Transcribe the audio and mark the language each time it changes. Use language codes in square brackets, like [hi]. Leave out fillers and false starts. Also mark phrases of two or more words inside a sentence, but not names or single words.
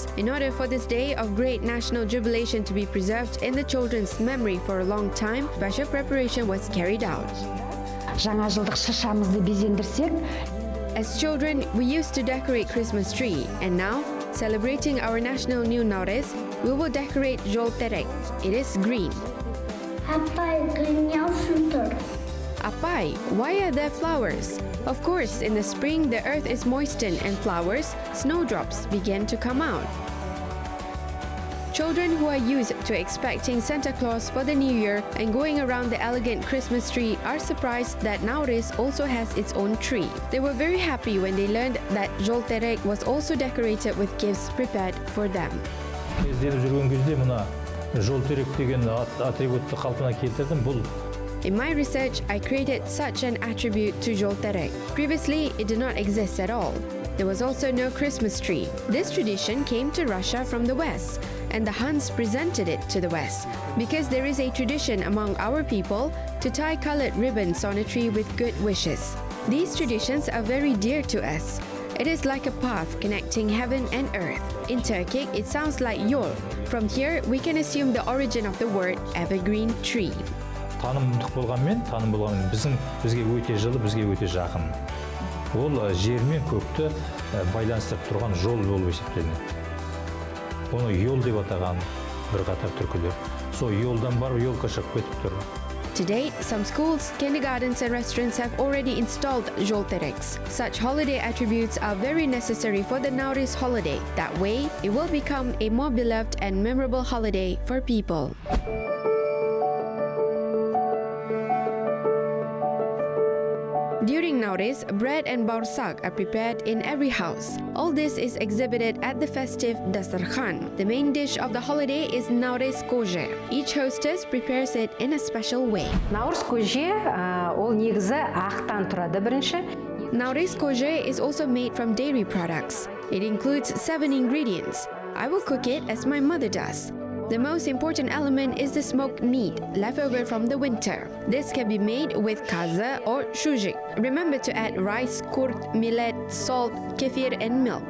[en] In order for this day of great national jubilation to be preserved in the children's memory for a long time, special preparation was carried out. [kk] Жаңа жылдық шыршамызды безендірсек, [en] as children, we used to decorate Christmas tree, and now, celebrating our national new Nauryz, we will decorate Joly. It is green. Apai, why are there flowers? Of course, in the spring, the earth is moistened and flowers, snowdrops, begin to come out. Children who are used to expecting Santa Claus for the new year and going around the elegant Christmas tree are surprised that Nauryz also has its own tree. They were very happy when they learned that Joly was also decorated with gifts prepared for them. [kk] Ізденіп жүрген кезде мына Joly деген атрибутты қалпына келтірдім. Бұл [en] In my research, I created such an attribute to Joly. Previously, it did not exist at all. There was also no Christmas tree. This tradition came to Russia from the West, and the Huns presented it to the West, because there is a tradition among our people to tie colored ribbons on a tree with good wishes. These traditions are very dear to us. It is like a path connecting heaven and earth. In Turkic, it sounds like yol. From here, we can assume the origin of the word evergreen tree. [kk] Танымдық болғанмен, бізге өте жылы, бізге өте жақын. Ол жер мен көкті байланыстырып тұрған жол болып есептелінеді. Оны yol деп атаған бір қатар түркілер. Сол yolдан барып yolға шығып кетіп тұр. [en] To date, some schools, kindergartens and restaurants have already installed joltereks. Such holiday attributes are very necessary for the Nauryz holiday. That way, it will become a more beloved and memorable holiday for people. During Nauryz, bread and baursak are prepared in every house. All this is exhibited at the festive dastarkhan. The main dish of the holiday is Nauryz koje. Each hostess prepares it in a special way. [kk] Nauryz koje ол негізі ақтан тұрады бірінші. [en] Nauryz koje is also made from dairy products. It includes 7 ingredients. I will cook it as my mother does. The most important element is the smoked meat left over from the winter. This can be made with kaza or shujik. Remember to add rice, kurt, millet, salt, kefir and milk.